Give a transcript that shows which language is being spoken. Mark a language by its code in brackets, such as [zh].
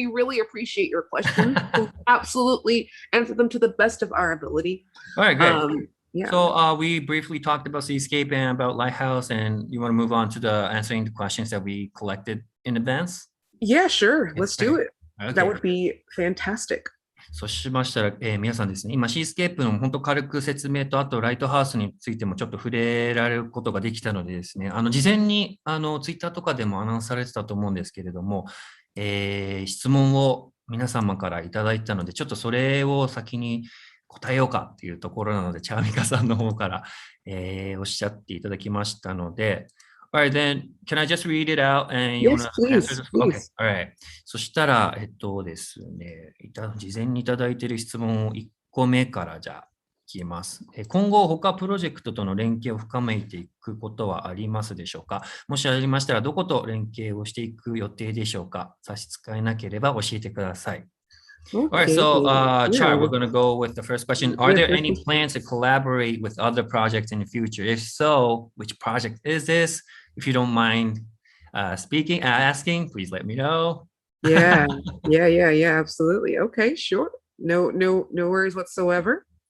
[en] We really appreciate your questions. We'll absolutely answer them to the best of our ability. All right, great. Yeah. So we briefly talked about Seascape and about Lighthouse, and you want to move on to the answering the questions that we collected in advance? Yeah, sure. Let's do it. Okay. That would be fantastic. [ja] そうしましたら、皆さんですね、今、シースケープの本当軽く説明と、あと、ライトハウスについてもちょっと触れられることができたのでですね、事前に、ツイッターとかでもアナウンスされてたと思うんですけれども、質問を皆様からいただいたので、ちょっとそれを先に答えようかっていうところなので、チャーミカさんの方から、おっしゃっていただきましたので、 [en] Alright, then, can I just read it out and you Yes, please, answer this? Okay, please. alright. [ja] そしたら、ですね、事前にいただいている質問を1個目からじゃあ、聞きます。今後、他プロジェクトとの連携を深めていくことはありますでしょうか？もしありましたら、どこと連携をしていく予定でしょうか？差し支えなければ教えてください。 [en] Okay. All right, so Char, Yeah. we're going to go with the first question. Are there any plans to collaborate with other projects in the future? If so, which project is this? If you don't mind asking, please let me know. Yeah, absolutely. Okay, sure. No worries whatsoever.